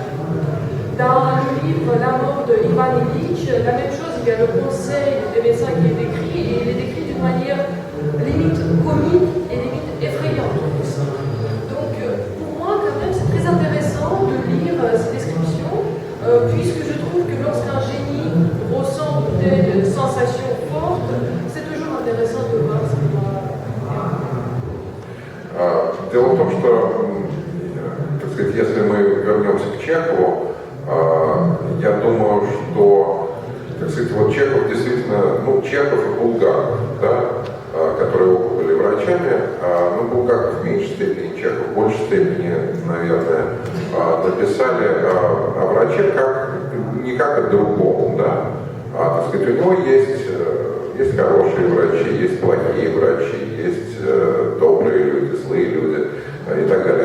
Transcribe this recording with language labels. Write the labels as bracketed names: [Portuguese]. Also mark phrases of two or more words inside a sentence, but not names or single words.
[French] Dans le livre La mort de Ivan Illich, la même chose, il y a le conseil des médecins qui est décrit, et il est décrit d'une manière limite comique et limite effrayante aussi. Donc pour moi, quand même, c'est très intéressant de lire ces descriptions, puisque je trouve que lorsqu'un génie ressent des sensations fortes, c'est toujours intéressant de voir ce qu'il va. [Russian] Дело в том, что, так сказать, если мы вернемся к Чехову, я думаю, что, так сказать, вот Чехов действительно, ну, Чехов и Булгаков, да, которые оба были врачами, ну, Булгаков в меньшей степени, Чехов в большей степени, наверное, написали о враче как, не как о другом, да, так сказать, у него есть хорошие врачи, есть плохие врачи, есть добрые люди, злые люди и так далее.